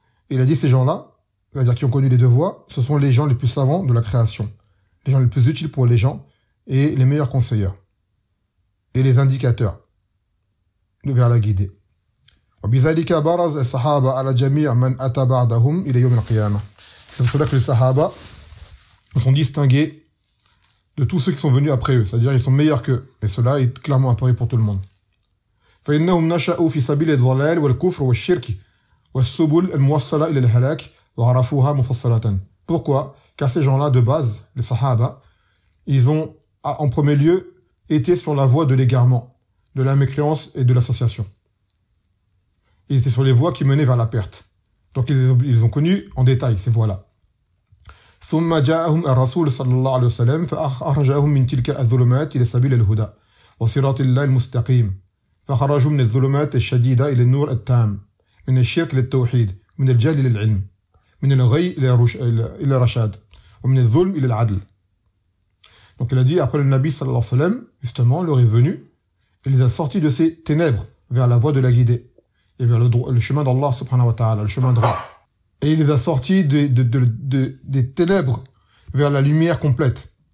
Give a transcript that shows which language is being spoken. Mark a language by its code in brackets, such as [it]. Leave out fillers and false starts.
[fr] Il a dit ces gens-là, c'est-à-dire qui ont connu les deux voies, ce sont les gens les plus savants de la création, les gens les plus utiles pour les gens et les meilleurs conseillers et les indicateurs de vers la guidée. [ar] وبذلك برز الصحابة على جميع من أتى بعدهم إلى يوم القيامة. [fr] C'est pour cela que les Sahaba sont distingués de tous ceux qui sont venus après eux, c'est-à-dire ils sont meilleurs qu'eux, et cela est clairement un pari pour tout le monde. [ar] فإنهم نشأوا في سبيل الضلال والكفر والشرك والسبل الموصلة إلى الهلاك وعرفوها مفصلة. [fr] Pourquoi? Car ces gens-là de base, les Sahaba, ils ont en premier lieu été sur la voie de l'égarement, de la mécréance et de l'association. Ils étaient sur les voies qui menaient vers la perte. Donc ils ont connu en détail ces voies-là. [ar] ثم جاءهم الرسول صلى الله عليه وسلم فأخرجهم من تلك الظلمات إلى سبيل الهدى وصراط الله المستقيم فخرجوا من الظلمات الشديدة إلى النور التام من الشرك للتوحيد من الجهل للعلم من الغي إلى الرشاد ومن الظلم إلى العدل. [fr] Donc il a dit après le Nabi [ar] صلى الله عليه وسلم [fr] justement leur est venu et les a sortis de ces ténèbres vers la voie de la guidée et vers le chemin d'Allah subhanahu wa ta'ala, le chemin droit. Et il les a sortis des ténèbres vers la lumière complète.